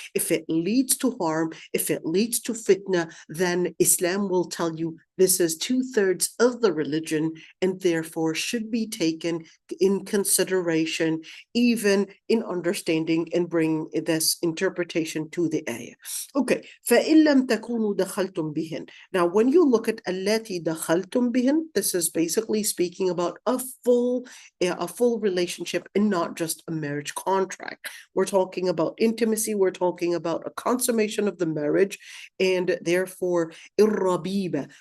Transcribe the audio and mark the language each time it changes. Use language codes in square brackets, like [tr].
[en] If it leads to harm, if it leads to fitna, then Islam will tell you this is 2/3 of the religion and therefore should be taken in consideration, even in understanding and bring this interpretation to the ayah. Okay, [ar] فَإِن لَمْ تَكُونُوا دَخَلْتُمْ بِهِنْ. [en] Now, when you look at [ar] الَّتِي دَخَلْتُمْ بِهِنْ, [en] this is basically speaking about a full relationship and not just a marriage contract. We're talking about intimacy, we're talking about a consummation of the marriage, and therefore irrabiba.